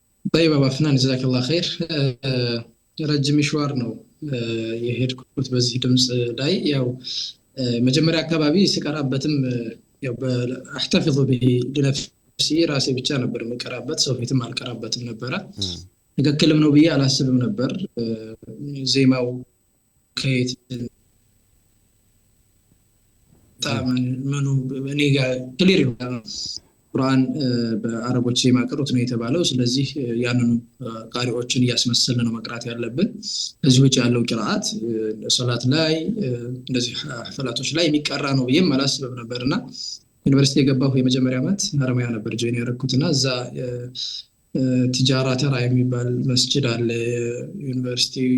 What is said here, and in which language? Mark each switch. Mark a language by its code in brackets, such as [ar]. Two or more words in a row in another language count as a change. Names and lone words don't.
[ar] طيب ابو عفنان جزاك الله خير [am] ረጅም مشوار ነው የሄድኩት በዚህ ድምጽ ላይ ያው መጀመሪያ አካባቢ ስቀራበትም ያው በአህተፍዙ [ar] به لنفسي [am] ራሴ ብቻ ነበር መቀራበት ሰው ፊትም አልቀራበትም ነበር ትክክልም ነው ብዬ አላስብም ነበር ዜማው ከየት ታመኑ እኔ ጋር ክሊር ይሆናል ቁርአን በአረቦች ዜማ ቅሩት ነው የተባለው ስለዚህ ያንኑ ቃሪዎችን ያስመሰልን ነው መቅራት ያለብን እዚህ ውጭ ያለው ቂራአት ሶላት ላይ እንደዚህ ሐፈላቶች ላይ የሚቀራ ነው ብዬ አላስብም ነበርና ዩኒቨርሲቲ የገባሁ የመጀመሪያ ዓመት ሐረማያ ነበር ጆይን ያደረኩትና እዛ ትጃራ ተራ የሚባል መስጂድ አለ ዩኒቨርሲቲ